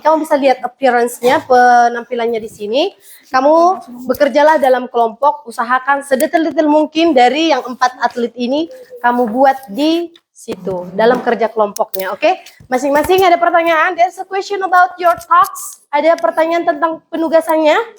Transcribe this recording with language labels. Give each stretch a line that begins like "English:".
Indonesian: Kamu bisa lihat appearance-nya, penampilannya di sini. Kamu bekerjalah dalam kelompok, usahakan sedetail-detail mungkin dari yang 4 atlet ini kamu buat di situ dalam kerja kelompoknya, oke? Masing-masing ada pertanyaan.
English: There's a question about your talks.
Indonesian: Ada pertanyaan tentang penugasannya?